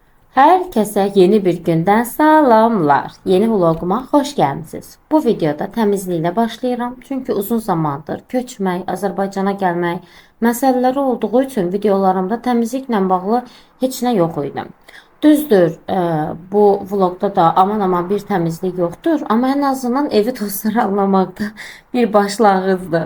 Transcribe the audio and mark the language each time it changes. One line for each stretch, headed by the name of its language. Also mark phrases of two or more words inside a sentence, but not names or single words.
Turkish: Herkese yeni bir günden salamlar. Yeni vloguma hoş geldiniz.
Azerbaijani: Bu videoda təmizliklə başlayıram. Çünki uzun zamandır köçmək, Azərbaycana gəlmək məsələləri olduğu üçün videolarımda təmizliklə bağlı heç nə yox idi. Düzdür, bu vlogda da aman aman bir təmizlik yoxdur, amma en azından evi tozlanmaqda bir başlanğıcdır.